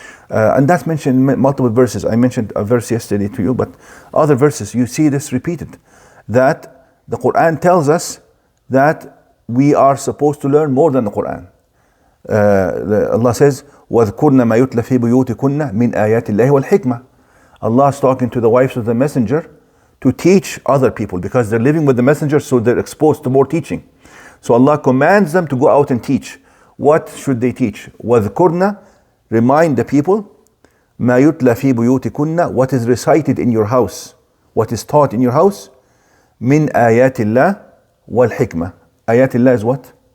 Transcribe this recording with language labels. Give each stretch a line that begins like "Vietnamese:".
English: And that's mentioned in multiple verses. I mentioned a verse yesterday to you, but other verses, you see this repeated. That the Quran tells us that we are supposed to learn more than the Quran. Allah says,
Arabic: وَاذْكُرْنَ مَا يُتْلَى فِي بُيُوتِكُنَّ مِنْ آيَاتِ اللَّهِ وَالْحِكْمَةِ.
English: Allah is talking to the wives of the messenger to teach other people, because they're living with the messenger, so they're exposed to more teaching. So Allah commands them to go out and teach. What should they teach?
Arabic: وَاذْكُرْنَ,
English: remind the people,
Arabic: مَا يُتْلَى فِي بُيُوتِكُنَّ,
English: what is recited in your house, what is taught in your house,
Arabic: مِنْ آيَاتِ اللَّهِ وَالْحِكْمَةِ.
English: Ayat Allah is what?